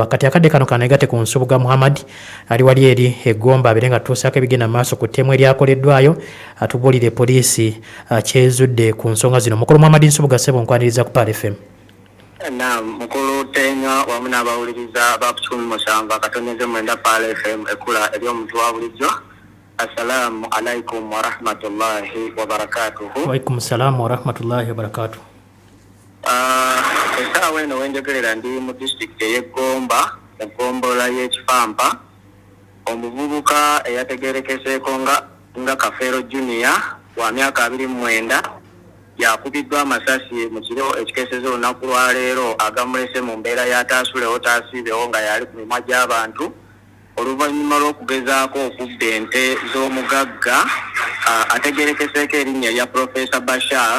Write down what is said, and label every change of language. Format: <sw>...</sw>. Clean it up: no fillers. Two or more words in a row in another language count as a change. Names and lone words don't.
<lg>Kati akadde kano kanegate ku Nsubuga Muhammad ali wali eri eggomba abeere nga tutuusaako ebigenda maaso ku ttemu eryakoleddwayo atubuulire poliisi kyezudde ku nsonga zino. Mukulu Muhammad Nsubuga Ssebo nkwaniriza ku Pal FM. Mukulu Teenya wamu n'abawuliriza ba 17 akatoneze mwenda Pal FM ekula eri omuntu wa bulijjo.</lg> <ar>السلام عليكم ورحمة الله وبركاته. وعليكم السلام ورحمة الله وبركاته.</ar> <lg>Essaawa eno wenjogerera ndi mu disitulikiti ey'Eggomba eggombola y'Ekifampa. Omuvubuka eyategeerekeseeko nga Kafeero Junior wa myaka 29 yakubiddwa amasasi mu kiro ekikeeseza olunaku lwa leero agamulese mu mbeera y'ataasulewo taasiibewo nga yali ku mimwa gy'abantu oluvannyuma lw'okugezaako okubba ente z'omugagga ategeerekeseeko erinnya lya Profesa Bashar.</lg>